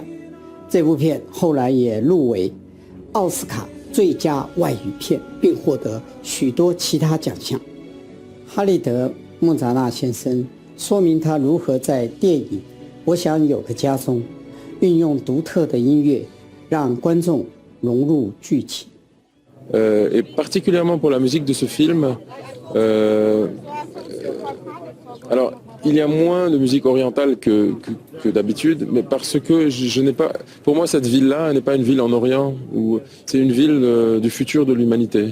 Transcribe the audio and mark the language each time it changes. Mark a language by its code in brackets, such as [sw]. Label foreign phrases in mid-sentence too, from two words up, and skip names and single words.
[zh] 这部片后来也入围奥斯卡最佳外语片，并获得许多其他奖项。哈利德·穆扎纳先生说明他如何在电影《我想有个家》中运用独特的音乐，让观众融入剧情。 [fr] Et particulièrement pour la musique de ce film, alors il y a moins de musique orientale que d'habitude, mais parce que je n'ai pas, pour moi cette ville-là n'est pas une ville en Orient, c'est une ville du futur de l'humanité.